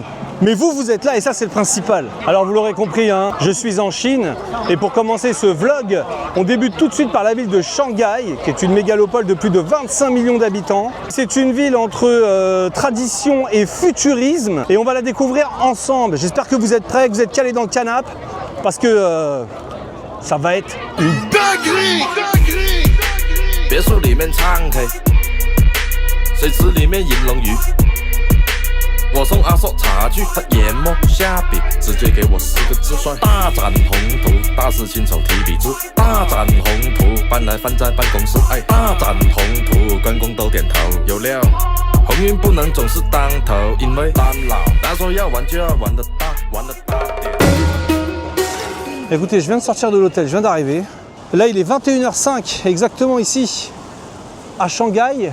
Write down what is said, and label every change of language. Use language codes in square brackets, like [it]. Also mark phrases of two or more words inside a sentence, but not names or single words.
[fr] Mais vous êtes là et ça c'est le principal. Alors vous l'aurez compris, hein, je suis en Chine et pour commencer ce vlog, on débute tout de suite par la ville de Shanghai, qui est une mégalopole de plus de 25 millions d'habitants. C'est une ville entre tradition et futurisme et on va la découvrir ensemble. J'espère que vous êtes prêts, que vous êtes calés dans le canapé parce que ça va être une dinguerie. [zh] 别墅里面唱 K， 水池里面饮龙鱼。我送阿硕茶具，他研磨下笔，直接给我4个字算大展宏图。大师亲手提笔字，大展宏图，搬来放在办公室，哎，大展宏图，员工都点头，有料。鸿运不能总是当头，因为当老，他说要玩就要玩得大，玩得大点。 [fr] Écoutez, je viens de sortir de l'hôtel, je viens d'arriver. Là, il est 21h05, exactement ici, à Shanghai.